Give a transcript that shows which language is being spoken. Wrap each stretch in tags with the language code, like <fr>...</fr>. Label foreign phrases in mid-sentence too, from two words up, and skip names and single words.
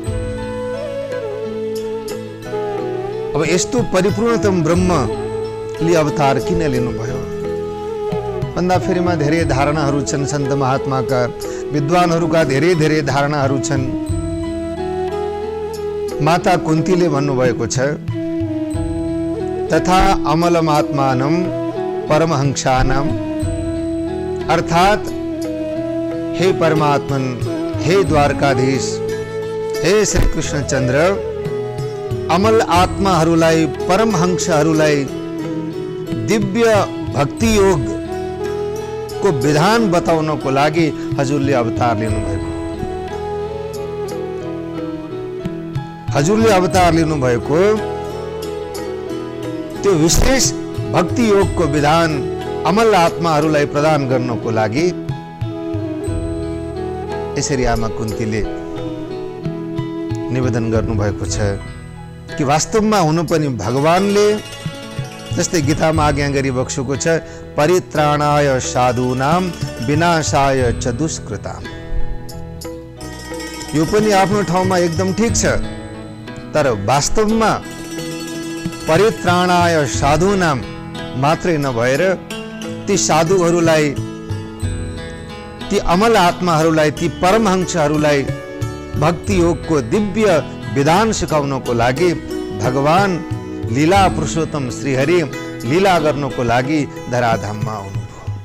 <ne>अब यस्तो परिपूर्णतम ब्रह्मले अवतार किन लिनुभयो भन्दा फेरिमा धेरै धारणाहरू छन्। सन्त महात्माका, विद्वानहरूका धेरै धेरै धारणाहरू छन्। माता कुन्तीले भन्नुभएको छ,</ne> <sa>तथा अमलमात्मानं परमहंसानां,</sa> <ne>अर्थात् हे परमात्मन, हे द्वारकाधीश, हे श्री कृष्णचन्द्र, अमल आत्माहरूलाई, परमहंसहरूलाई, दिव्य भक्ति योग को विधान बताउनको लागि हजुरले अवतार लिनुभएको। हजुरले अवतार लिनुभएको त्यो विशेष भक्ति योगको विधान अमल आत्माहरूलाई प्रदान गर्नको लागि यसरी आमा कुन्तीले निवेदन गर्नुभएको छ कि वास्तवमा हुनु पनि भगवानले जस्तै गीतामा आज्ञा गरिबक्सेको छ,</ne> <sa>परित्राणाय साधूनां विनाशाय च दुष्कृताम्।</sa> <ne>यो पनि आफ्नो ठाउँमा एकदम ठिक छ, तर वास्तवमा</ne> <sa>परित्राणाय साधूनां</sa> <ne>मात्रै नभएर ती साधुहरूलाई, ती अमल आत्माहरूलाई, ती परमहंसहरूलाई भक्ति योगको दिव्य विधान सिकाउनको लागि भगवान लीला पुरुषोत्तम श्रीहरि लीला गर्नको लागि धराधाममा आउनुभयो।</ne>